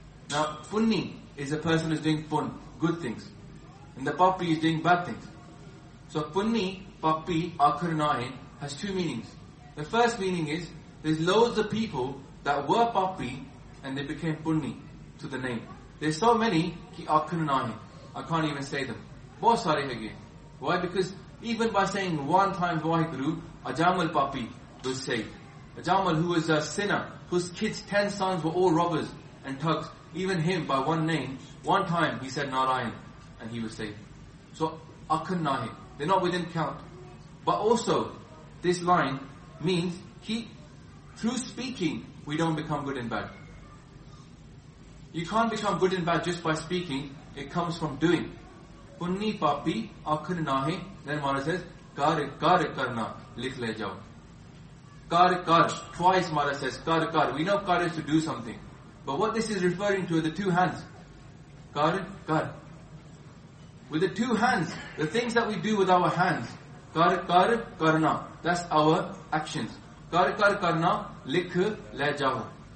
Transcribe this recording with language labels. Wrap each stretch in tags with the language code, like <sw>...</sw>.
<en>Now punni is a person who's doing pun, good things. And the papi is doing bad things. So</en> <pa>punni papi akhan nahi</pa> <en>has two meanings. The first meaning is there's loads of people that were papi and they became punni to the name. There's so many</en> <pa>ਕਿ ਆਖਣ ਨਹੀ.</pa> <en>I can't even say them.</en> <hi>बहुत सारे है ये.</hi> <en>Why? Because even by saying one time Vaheguru, Ajamal Papi was saved. Ajamal, who was a sinner, whose kids, 10 sons were all robbers and thugs, even him by one name, one time he said Narayan and he was saved. So,</en> <pa>Akhan Nahe,</pa> <en>they're not within count. But also, this line means, through speaking, we don't become good and bad. You can't become good and bad just by speaking, it comes from doing.</en> <pa>Punni papi akhan nahi.</pa> <en>Then Maharaj says,</en> <pa>ਕਰ ਕਰ ਕਰਣਾ, ਲਿਖ ਲੈ ਜਾਓ. ਕਰ ਕਰ,</pa> <en>twice Maharaj says,</en> <pa>ਕਰ ਕਰ.</pa> <en>We know kar is to do something. But what this is referring to are the two hands.</en> <pa>Kar kar.</pa> <en>With the two hands, the things that we do with our hands,</en> <pa>kar kar karna,</pa> <en>that's our actions.</en> <pa>Kar kar karna, likh le jao.</pa>